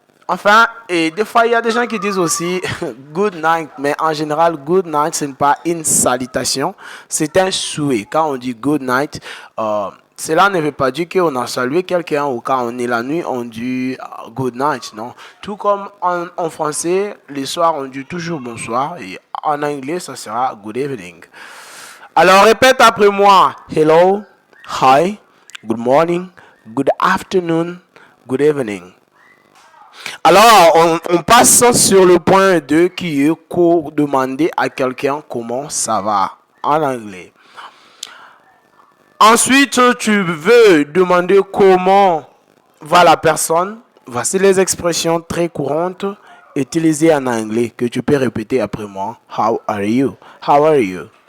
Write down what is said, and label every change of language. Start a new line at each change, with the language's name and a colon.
French: Enfin, et des fois, il y a des gens qui disent aussi good night, mais en général, good night, ce n'est pas une salutation, c'est un souhait. Quand on dit good night, cela ne veut pas dire qu'on a salué quelqu'un ou quand on est la nuit, on dit good night, non. Tout comme en français, les soirs, on dit toujours bonsoir et en anglais, ça sera good evening. Alors, répète après moi.
English: Hello, hi, good morning, good afternoon, good evening.
French: Alors, on passe sur le point 2 qui est demander à quelqu'un comment ça va en anglais. Ensuite, tu veux demander comment va la personne. Voici les expressions très courantes utilisées en anglais que tu peux répéter après moi.
English: How are you? How are you?